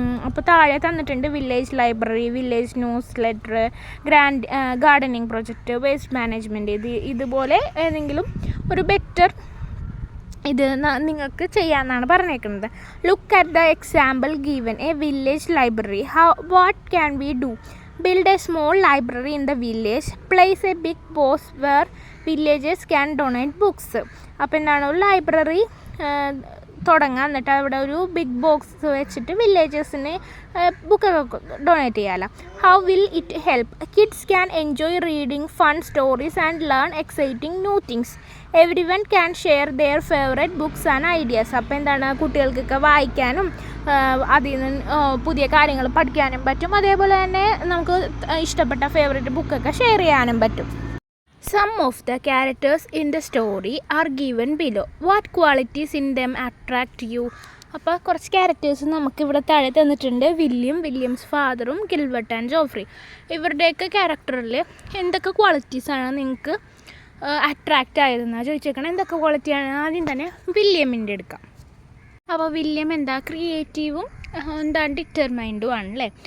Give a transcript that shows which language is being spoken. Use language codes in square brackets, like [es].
[ml] അപ്പോൾ താഴെ തന്നിട്ടുണ്ട് village library, village news letter, gardening project, waste management. ഇതുപോലെ ഏതെങ്കിലും ഒരു ബെറ്റർ ഇത് നിങ്ങൾക്ക് ചെയ്യാമെന്നാണ് പറഞ്ഞേക്കുന്നത്. [en] Look at the example given. A village library. What can we do? Build a small library in the village. Place a big box where villagers can donate books. [ml] അപ്പോൾ എന്താണ് ഒരു ലൈബ്രറി തുടങ്ങാം, എന്നിട്ട് അവിടെ ഒരു ബിഗ് ബോക്സ് വെച്ചിട്ട് വില്ലേജേഴ്സിന് ബുക്കൊക്കെ donate ചെയ്യാമല്ലോ. [en] How will it help? Kids can enjoy reading fun stories and learn exciting new things. Everyone can share their favourite books and ideas. [ml] അപ്പോൾ എന്താണ് കുട്ടികൾക്കൊക്കെ വായിക്കാനും അതിൽ നിന്ന് പുതിയ കാര്യങ്ങൾ പഠിക്കാനും പറ്റും. അതേപോലെ തന്നെ നമുക്ക് ഇഷ്ടപ്പെട്ട ഫേവറേറ്റ് ബുക്കൊക്കെ ഷെയർ ചെയ്യാനും പറ്റും. [en] Some of the characters in the story are given below. What qualities in them attract you? [ml] അപ്പോൾ കുറച്ച് ക്യാരക്ടേഴ്സ് നമുക്കിവിടെ താഴെ തന്നിട്ടുണ്ട്. Williams ഫാദറും Gilbert and Joffrey. ഇവരുടെയൊക്കെ ക്യാരക്ടറിൽ എന്തൊക്കെ ക്വാളിറ്റീസാണ് നിങ്ങൾക്ക് അട്രാക്റ്റ് ആയതെന്നാണ് ചോദിച്ചേക്കണം. എന്തൊക്കെ ക്വാളിറ്റിയാണ്? ആദ്യം തന്നെ വില്യമിൻ്റെ എടുക്കാം. അപ്പോൾ വില്യം എന്താ ക്രിയേറ്റീവും ഡിറ്റർമൈൻഡും ആണല്ലേ.